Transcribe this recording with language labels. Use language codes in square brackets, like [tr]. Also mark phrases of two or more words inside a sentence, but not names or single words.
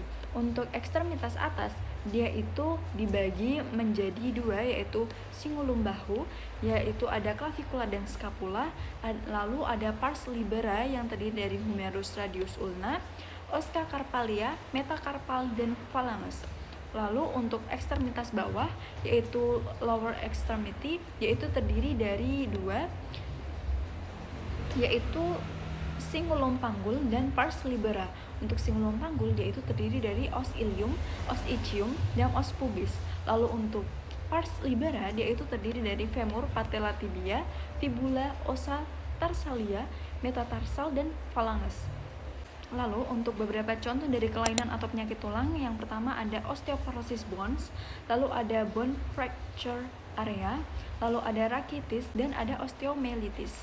[id] Untuk ekstremitas atas dia itu dibagi menjadi 2, yaitu cingulum bahu, yaitu ada clavicula dan scapula, lalu ada [la] pars libera [id] yang terdiri dari humerus, radius, ulna, [la] oska carpalia, [id] metacarpal, dan phalanges. Lalu untuk ekstremitas bawah yaitu [en] lower extremity [id] yaitu terdiri dari 2, yaitu cingulum panggul dan [la] pars libera. [id] Untuk cingulum panggul dia itu terdiri dari [la] os ilium, os ischium, [id] dan [la] os pubis. [id] Lalu untuk [la] pars libera [id] dia itu terdiri dari femur, patella tibia, fibula, [la] ossa tarsalia, [id] metatarsal, dan phalanges. Lalu untuk beberapa contoh dari kelainan atau penyakit tulang, yang pertama ada [en] osteoporosis bones, [id] lalu ada [en] bone fracture area, [id] lalu ada rachitis, dan ada osteomyelitis.